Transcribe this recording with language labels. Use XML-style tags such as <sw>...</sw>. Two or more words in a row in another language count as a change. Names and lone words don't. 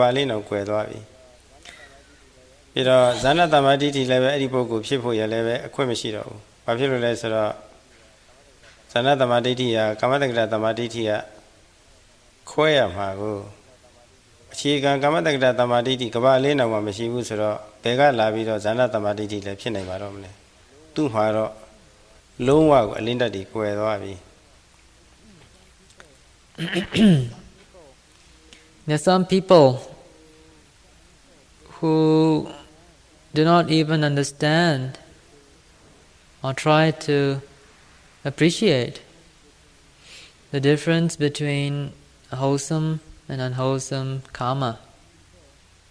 <my>အလင်းတော့ကွဲသွားပြီပြီးတော့ဇာနတမ္မာဒိဋ္ဌိလည်းပဲအဲ့ဒီပုဂ္ဂိုလ်ဖြစ်ဖို့ရလည်းပဲအခွင့်မရှိတော့ဘူးဘာဖြစ်လို့လဲဆိုတော့ဇာနတမ္မာဒိဋ္ဌိကကာမတက္ကတသမ္မာဒိဋ္ဌိကခွဲရမှာကိုအခြေခံကာမတက္ကတသမ္မာဒိဋ္ဌိကမ္ဘာအလင်းတော့မှမရှိဘူးဆိုတော့ဘယ်ကလာပြီးတော့ဇာနတမ္မာဒိဋ္ဌိလည်းဖြစ်နိုင်မှာတော့မလဲသူ့မှာတော့လုံးဝကိုအလင်းတက်တွေကွယ်သွားပြီ</my> <en>There are some people who do not even understand or try to appreciate the difference between wholesome and unwholesome karma.</en>